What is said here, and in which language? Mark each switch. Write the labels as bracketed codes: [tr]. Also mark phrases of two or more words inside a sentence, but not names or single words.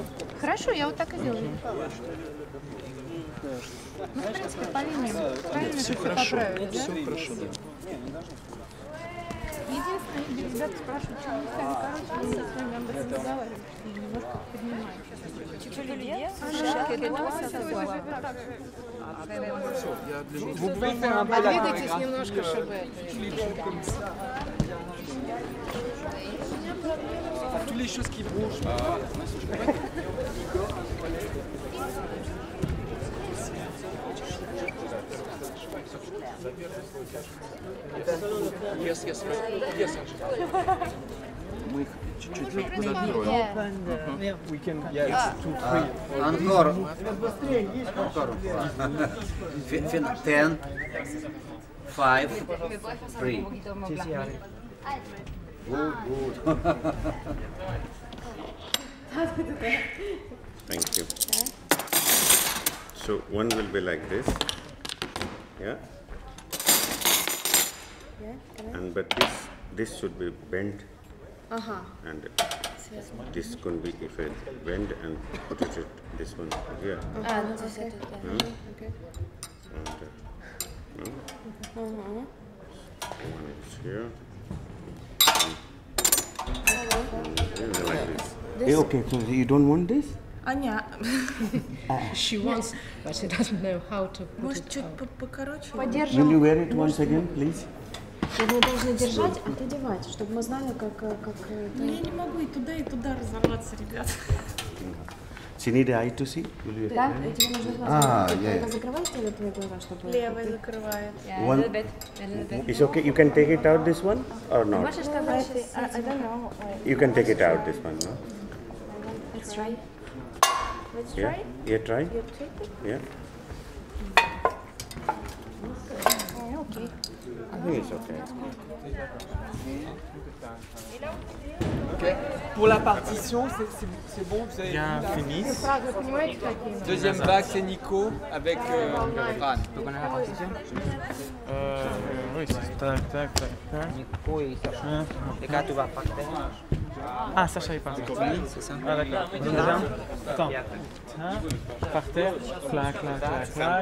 [ru] Хорошо, я вот так и делаю. Ну, в принципе, по линии правильно Все это хорошо, поправить, да? все хорошо, да. Единственное, ребята спрашивают, почему вы сами короче, мы с вами об этом разговариваем и немножко поднимаем. [fr] Vous pouvez faire un peu la [ru] Двигайтесь немножко, чтобы [fr] comme ça. Toutes les choses qui bougent. [ru] Мы их чуть-чуть подогнем. [en] We can, yeah, it's 2, 3. [fr] Encore. 10, 5, 3. [en] Good, good. Thank you. So one will be like this, yeah. And but this should be bent, and this can be if I bend and put it this one here. [fr] Ah, non, c'est ça. [en] Okay. One is here. And like this. Okay, so you don't want this? Anya, she wants, but she doesn't know how to put [ru] Может, [en] it [ru] чуть [en] out. [ru] покороче? [en] Will you wear it once again, please? [ru] Мы должны держать, а ты девать, чтобы мы знали, как... Ну, я не могу и туда разорваться, ребят. [en] So you need the eye to see? Will you... [ru] Да, тебе нужно глаза. Это закрываете или твои глаза, чтобы... Левый закрывает. [en] One. It's okay. You can take it out this one or not? [ru] Можешь сказать, [en] I don't know. You can take it out this one, no? Let's try. Let's Yeah. try. Yeah, try. You take it? Yeah. Okay. I think it's okay. Ok. [fr] Pour la partition, c'est bon, vous avez Bien fini. [ru] Вы понимаете, какие? [fr] Deuxième vague, c'est Nico avec Ran. Tu connais la partition? Oui, c'est tac, tac, tac, tac. Nico et Sacha. Et quand tu vas partir? Ah, Sacha est parti. C'est ça. Ah, d'accord. Attends. Par terre, clac, clac, clac, clac.